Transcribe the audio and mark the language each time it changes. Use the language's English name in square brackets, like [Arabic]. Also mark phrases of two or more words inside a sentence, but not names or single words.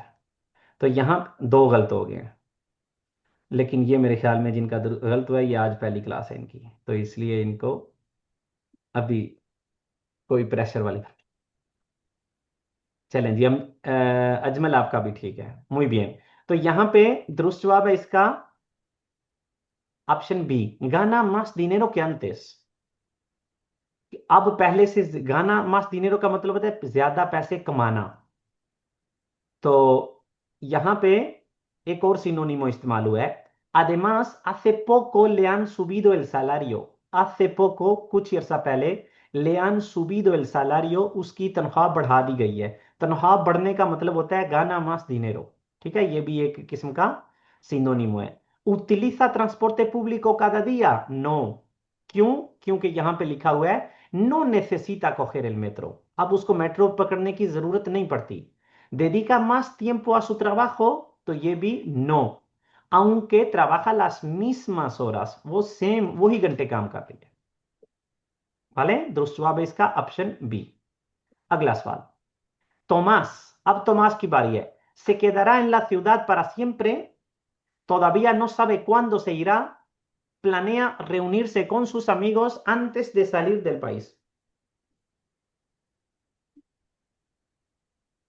[Hindi] तो यहाँ दो गलत हो गए हैं, लेकिन ये मेरे ख्याल में जिनका गलत हुआ है ये आज पहली क्लास है इनकी, तो इसलिए इनको अभी कोई प्रेशर वाली। चलें जी, हम अजमल आपका भी ठीक है, [Spanish] muy bien। [Hindi] तो यहाँ पे दुरुस्त जवाब है इसका ऑप्शन बी, [Spanish] gana más dinero que antes. [Hindi] अब पहले से [Spanish] gana más dinero [Hindi] का मतलब होता है ज्यादा पैसे कमाना। तो यहां पे एक और सिनोनिमो इस्तेमाल हुआ है, [Spanish] además hace poco le han subido el salario। hace poco [Hindi] कुछ अर्सा पहले, [Spanish] le han subido el salario [Hindi] उसकी तनख्वाह बढ़ा दी गई है। तनख्वाह बढ़ने का मतलब होता है [Spanish] gana más dinero, [Hindi] ठीक है। ये भी एक किस्म का सिनोनिमो है। [Spanish] utiliza transporte público cada día, no। [Hindi] क्यों? क्योंकि यहां पे लिखा हुआ है [Spanish] no necesita coger el metro, [Hindi] अब उसको मेट्रो पकड़ने की जरूरत नहीं पड़ती। [Spanish] ¿Dedica más tiempo a su trabajo? [Hindi] तो ये भी [Spanish] no, aunque trabaja las mismas horas, [Hindi] वो सेम वही घंटे काम कर रही है। vale, दुरुस्त जवाब है इसका ऑप्शन बी। अगला सवाल, Tomás, अब Tomás की बारी है। [Spanish] Se quedará en la ciudad para siempre, todavía no sabe cuándo se irá, planea reunirse con sus amigos antes de salir del país।